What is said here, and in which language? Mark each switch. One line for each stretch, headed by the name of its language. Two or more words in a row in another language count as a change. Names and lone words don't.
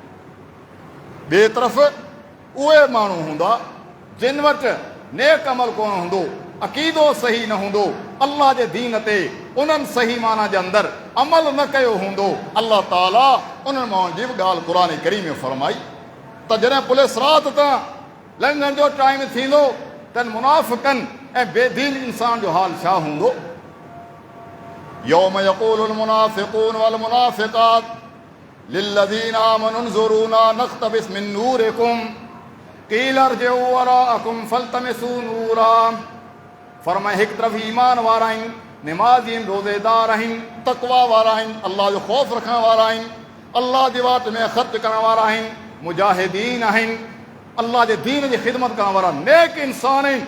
Sindhi: ॿिए तरफ़ उहे माण्हू हूंदा जिन वटि नेक अमल कोन हूंदो, अक़ीदो सही न हूंदो, अल्लाह जे दीन ते उन्हनि सही माना जे अंदरि अमल न कयो हूंदो। अल्लाह ताला उन्हनि माण्हुनि जी बि ॻाल्हि क़ुर करीम में फरमाई त जॾहिं पुल सिरात तां लंघण जो टाइम थींदो त मुनाफ़िक़नि ऐं बेदीन इंसान जो हाल छा हूंदो।
Arabic: يوم يقول المنافقون والمنافقات للذين آمنوا انظرونا نقتبس من نوركم قيل ارجعوا وراءكم فالتمسوا نورا.
Sindhi: फरमाए हिकु तरफ़ ईमान वारा आहिनि, निमाज़ी आहिनि, रोज़ेदार आहिनि, तक़वा वारा आहिनि, अल्लाह जो ख़ौफ़ रखण वारा आहिनि, अल्लाह जी वाट में ख़र्च करण वारा आहिनि, मुजाहिदीन आहिनि, अल्लाह जे दीन जी ख़िदमत करण वारा नेक इंसान आहिनि।